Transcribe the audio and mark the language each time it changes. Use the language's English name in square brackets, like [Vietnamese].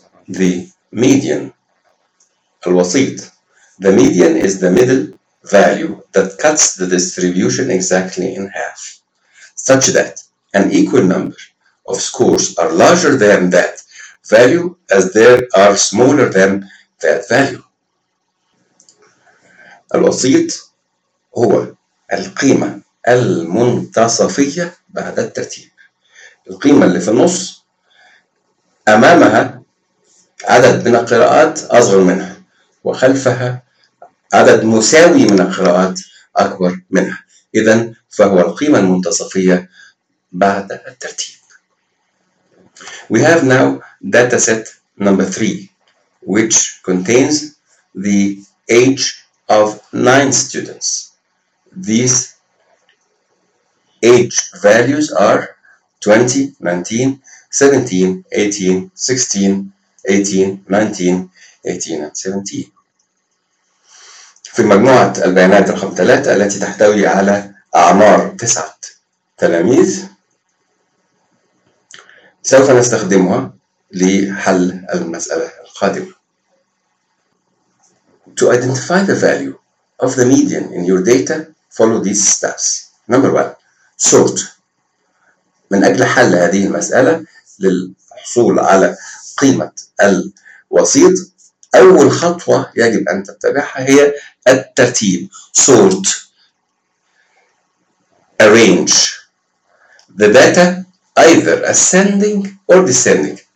[English] The median الوسيط. The median is the middle value that cuts the distribution exactly in half, such that an equal number of scores are larger than that value as there are smaller than that value. [Arabic] الوسيط هو القيمة المنتصفية بعد الترتيب. القيمة اللي في النص أمامها عدد من القراءات أصغر منها وخلفها عدد مساوي من القراءات أكبر منها، إذن فهو القيمة المنتصفية بعد الترتيب. [English] We have now data set number 3 which contains the age of 9 students. These age values are 20, 19, 17, 18, 16, 18, 19, 18 and 17. [Arabic] في مجموعة البيانات رقم 3 التي تحتوي على أعمار 9 تلاميذ سوف نستخدمها لحل المسألة القادمة. [English] To identify the value of the median in your data, follow these steps. Number 1. Sort. [Arabic] من أجل حل هذه المسألة للحصول على قيمة الوسيط أول خطوة يجب أن تتبعها هي الترتيب. [English] Sort. Arrange. The data either ascending or descending.